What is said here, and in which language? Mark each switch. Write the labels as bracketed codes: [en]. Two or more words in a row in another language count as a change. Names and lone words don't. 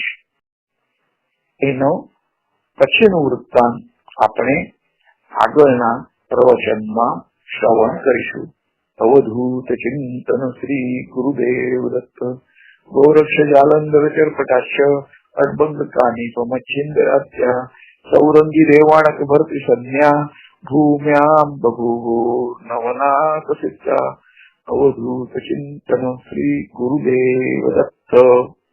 [gu] એનો પછીનું વૃત્તાંત આપણે આગળના પ્રવચનમાં શ્રવણ કરીશું. અવધૂત ચિંતન શ્રી ગુરુદેવ દત્ત. [sa] गोरक्ष जालंधर चरपटाश्य अडबंग कानी त्वमच्छिंद्रात्या सौरंगी रेवाणक भरती संज्ञा भूम्यां बभूवुर्नवनाथसिद्धा अवधूत चिंतन श्री गुरुदेव दत्त.